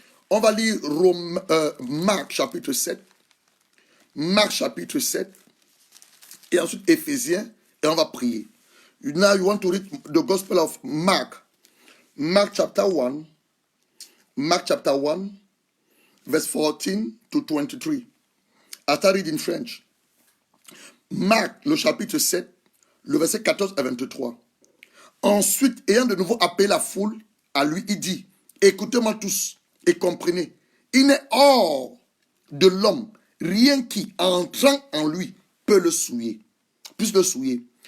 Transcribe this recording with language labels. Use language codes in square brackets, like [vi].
[fr] On va lire Marc chapitre 7. Marc chapitre 7 et ensuite Éphésiens et on va prier. [en] Now you want to read the Gospel of Mark. Mark chapter 1. Mark chapter 1 verse 14 to 23. I start reading in French. [fr] Marc le chapitre 7, le verset 14 à 23. Ensuite, ayant de nouveau appelé la foule à lui, il dit, écoutez-moi tous et comprenez, il n'est hors de l'homme rien qui, entrant en lui, peut le souiller, puisse le souiller.